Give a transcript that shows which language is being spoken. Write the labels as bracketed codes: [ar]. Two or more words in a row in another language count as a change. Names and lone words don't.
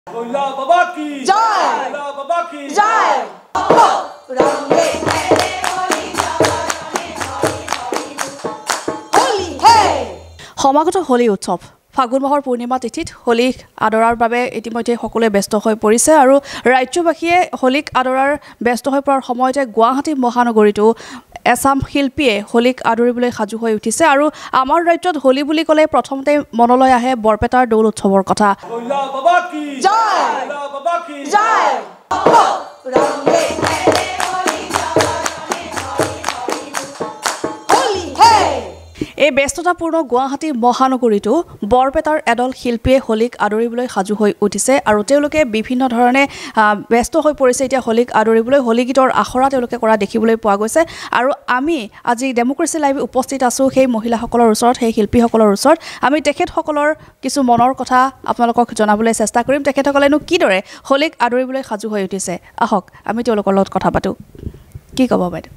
[hi] भोला बाबा की जय। भोला बाबा की जय रंगे होली हे [as] সমাগত হোলী উৎসৱ ফাগুন মাহৰ পূৰ্ণিমা তিথিত হোলীক আদৰাৰ বাবে ইতিমধ্যে সকলোৱে ব্যস্ত হৈ পৰিছে আৰু ৰাজ্যবাসীয়ে হোলীক আদৰাৰ ব্যস্ত হৈ পৰাৰ সময়তে গুৱাহাটী মহানগৰীতো এছাম শিল্পীয়ে হোলীক আদৰিবলৈ সাজু হৈ উঠিছে আৰু আমাৰ ৰাজ্যত হোলী বুলি ক'লে প্ৰথমতে মনলৈ আহে বৰপেটাৰ দৌল উৎসৱৰ কথা [hi] भोला बाबा की जय। भोला बाबा की जय रंगे होली हे [as] এই ব্যস্ততাপূৰ্ণ গুৱাহাটী মহানগৰীতো বৰপেটাৰ এডল শিল্পীয়ে হোলীক আদৰিবলৈ সাজু হৈ উঠিছে আৰু তেওঁলোকে বিভিন্ন ধৰণে ব্যস্ত হৈ পৰিছে এতিয়া হোলীক আদৰিবলৈ হোলী গীতৰ আখৰা তেওঁলোকে কৰা দেখিবলৈ পোৱা গৈছে আৰু আমি আজি ডেমক্ৰেসি লাইভ উপস্থিত আছো সেই মহিলাসকলৰ ওচৰত সেই শিল্পীসকলৰ ওচৰত আমি তেখেতসকলৰ কিছু মনৰ কথা আপোনালোকক জনাবলৈ চেষ্টা কৰিম তেখেতসকলেনো কিদৰে হোলীক আদৰিবলৈ সাজু হৈ উঠিছে আহক আমি তেওঁলোকৰ লগত কথা পাতোঁ কি ক'ব বাইদেউ